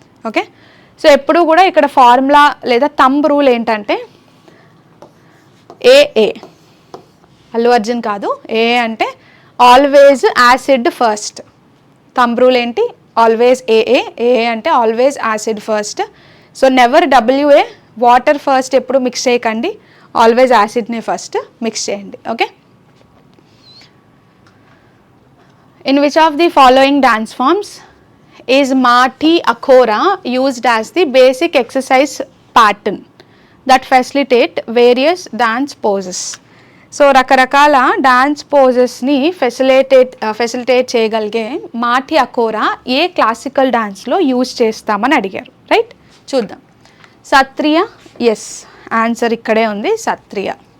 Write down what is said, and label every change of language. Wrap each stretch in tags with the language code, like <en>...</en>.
<te>Okay, so ఎప్పుడు కూడా ఇక్కడ ఫార్ములా లేదా థంబ్ రూల్ ఏంటంటే ఏఏ, అల్లు అర్జున్ కాదు, ఏ అంటే always acid first. Thumb rule ఏంటి? ఆల్వేజ్ ఏఏ. ఏఏ అంటే always acid first. So never WA, water first ఎప్పుడు మిక్స్ చేయకండి, ఆల్వేజ్ యాసిడ్ని ఫస్ట్ మిక్స్ చేయండి.</te> <en>Okay, in which of the following dance forms is Mati Akhora used as the basic exercise pattern that facilitate various dance poses?</en> <te>So రకరకాల dance పోజెస్ని facilitate చేయగలిగే మాటి అఖోరా ఏ classical డాన్స్లో use చేస్తామని అడిగారు. Right, చూద్దాం. Sattriya, yes, answer ఇక్కడే ఉంది, సత్రియ.</te>